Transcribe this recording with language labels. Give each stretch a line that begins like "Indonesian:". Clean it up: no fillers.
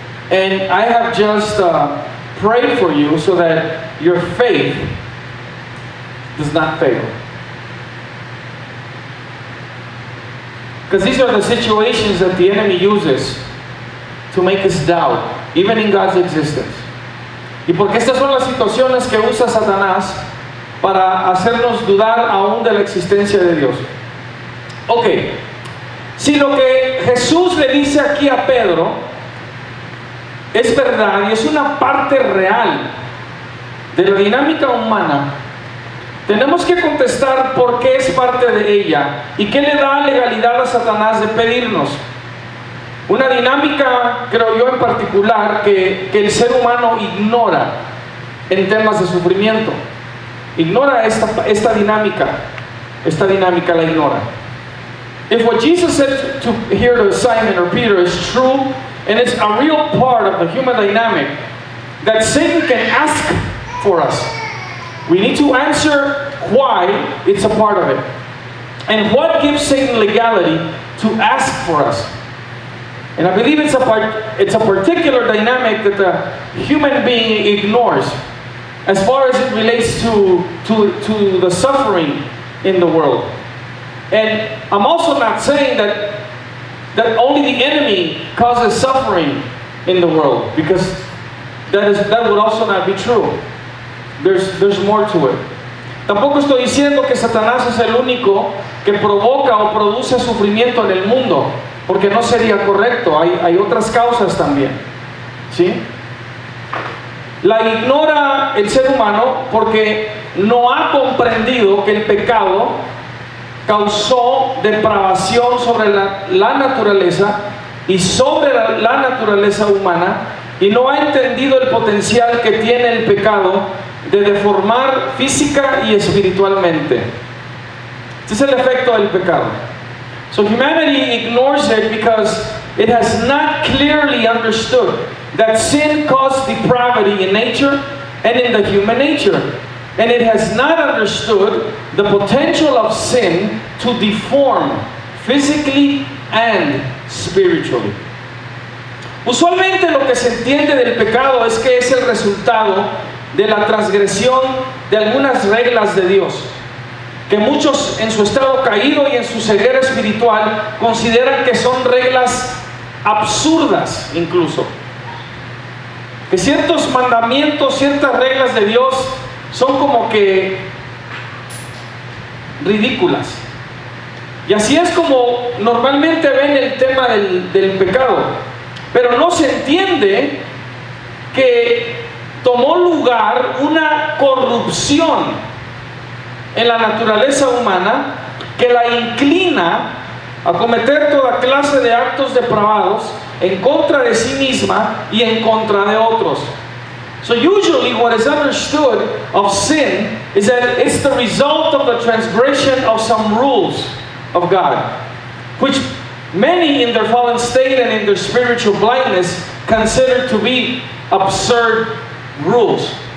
English: And I have just prayed for you so that your faith does not fail. Because these are the situations that the enemy uses to make us doubt, even in God's existence.
Spanish: Y porque estas son las situaciones que usa Satanás para hacernos dudar aún de la existencia de Dios. Ok, si lo que Jesús le dice aquí a Pedro es verdad y es una parte real de la dinámica humana, tenemos que contestar por qué es parte de ella y qué le da legalidad a Satanás de pedirnos. Una dinámica, creo yo en particular, que el ser humano ignora en temas de sufrimiento. Ignora esta dinámica la ignora.
English: If what Jesus said here to Simon or Peter is true, and it's a real part of the human dynamic, that Satan can ask for us, we need to answer why it's a part of it. And what gives Satan legality to ask for us. And I believe it's a particular dynamic that the human being ignores as far as it relates to the suffering in the world. And I'm also not saying that only the enemy causes suffering in the world, because that would also not be true. There's more to it.
Spanish: Tampoco estoy diciendo que Satanás es el único que provoca o produce sufrimiento en el mundo, porque no sería correcto. Hay otras causas también, ¿sí? La ignora el ser humano porque no ha comprendido que el pecado causó depravación sobre la naturaleza y sobre la naturaleza humana, y no ha entendido el potencial que tiene el pecado de deformar física y espiritualmente. Este es el efecto del pecado.
English: So humanity ignores it because it has not clearly understood that sin caused depravity in nature and in the human nature. And it has not understood the potential of sin to deform physically and spiritually.
Spanish: Usualmente lo que se entiende del pecado es que es el resultado de la transgresión de algunas reglas de Dios, que muchos en su estado caído y en su ceguera espiritual consideran que son reglas absurdas incluso. Que ciertos mandamientos, ciertas reglas de Dios son como que ridículas. Y así es como normalmente ven el tema del pecado. Pero no se entiende que tomó lugar una corrupción en la naturaleza humana que la inclina a cometer toda clase de actos depravados en contra de sí misma y en contra de otros.
English: So usually what is understood of sin is that it's the result of the transgression of some rules of God, which many in their fallen state and in their spiritual blindness consider to be absurd rules.